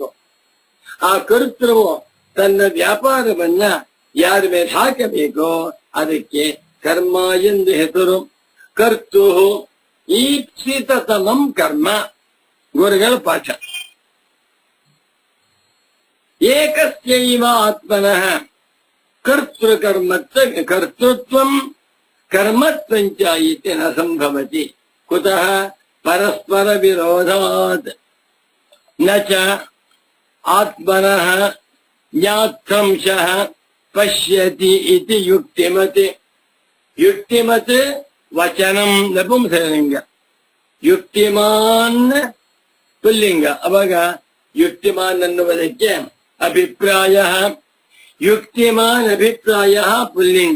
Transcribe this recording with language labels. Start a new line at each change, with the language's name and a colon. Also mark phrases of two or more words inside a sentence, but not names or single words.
Kannada: ಆ ಕರ್ತೃವು ತನ್ನ ವ್ಯಾಪಾರವನ್ನ ಯಾರ ಮೇಲೆ ಹಾಕಬೇಕೋ ಅದಕ್ಕೆ ಕರ್ಮ ಎಂದು ಹೆಸರು.
Sanskrit: ಕರ್ತು ಈಪ್ಸಿತತಮಂ ಕರ್ಮ.
Kannada: ಗುರುಗಳ ಪಾಠ.
Sanskrit: ಏಕಸ್ಯೈವ ಆತ್ಮನಃ ಕರ್ತೃತ್ವಂ ಕರ್ಮತ್ವಂಚ ಇತಿ ನ ಸಂಭವತಿ. ಕುತಃ? ಪರಸ್ಪರ ವಿರೋಧಾತ್. ನ ಚ ಆತ್ಮನಃ ಜ್ಞಾತ್ರಂಶಃ ಪಶ್ಯತಿ ಇತಿ ಯುಕ್ತಿಮತ್.
Kannada: ಯುಕ್ತಿಮತ್ ವಚನಂ ನಪುಂಸಕಲಿಂಗ, ಯುಕ್ತಿಮಾನ್ ಪುಲ್ಲಿಂಗ. ಅವಾಗ ಯುಕ್ತಿಮಾನ್ ಅನ್ನುವುದಕ್ಕೆ ಅಭಿಪ್ರಾಯ, ಯುಕ್ತಿಮಾನ್ ಅಭಿಪ್ರಾಯ ಪುಲ್ಲಿಂಗ.